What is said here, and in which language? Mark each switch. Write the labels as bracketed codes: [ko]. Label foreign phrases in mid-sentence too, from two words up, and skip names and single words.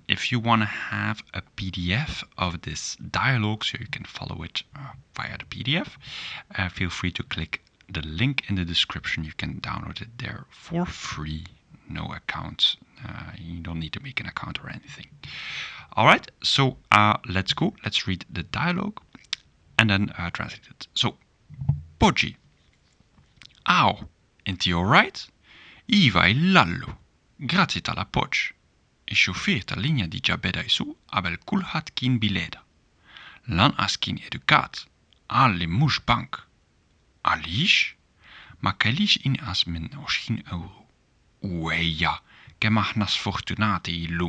[en] If you want to have a PDF of this dialogue so you can follow it via the PDF, feel free to click the link in the description. You can download it there for free. No account. You don't need to make an account or anything. Alright, so let's go. Let's read the dialogue and then translate it. So, budgie. Au, [mt] inti alright? Iva illallu. Grazie tal-appoġġ. Ix-xufier tal-linja diġà beda jsuq qabel kulħadd kien bileda. Lanqas kien edukat, qal li mhux bank. Għaliex? Ma kellix inqas minn 20 euro. U ejja, kemm aħna sfortunati llum.